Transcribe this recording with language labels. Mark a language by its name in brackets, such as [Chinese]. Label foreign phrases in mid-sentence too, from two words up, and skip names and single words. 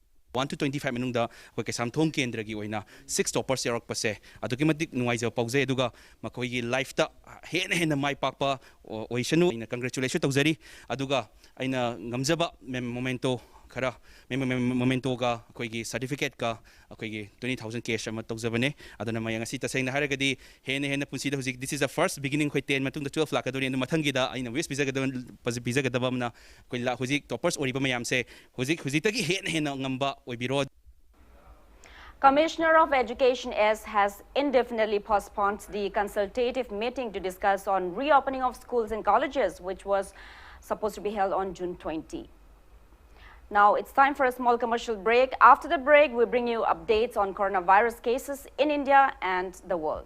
[Manipuri] 1 to 25 manungda koi ke samthong kendra gi oina 6 toppers yarak pase aduki matik nuwaija paujai aduga makoi gi life ta hen mai pakpa oisanu ina congratulations taujari aduga aina ngamjaba momento khara momento ga koi gi certificate ka koi gi 20000 cash ama taujabane aduna mayang asi taseng na haragadi hen punsi da hujik [English] this is the first beginning [Manipuri] khoi 10 matung da 12 lakh adori andu mathangi da aina west bizaga da bamna koi la hujik toppers ori ba mayam se hujik tagi hen ngamba oibiro. [English] Commissioner of Education S has indefinitely postponed the consultative meeting to discuss on reopening of schools and colleges, which was supposed to be held on June 20. Now it's time for a small commercial break. After the break, we bring you updates on coronavirus cases in India and the world.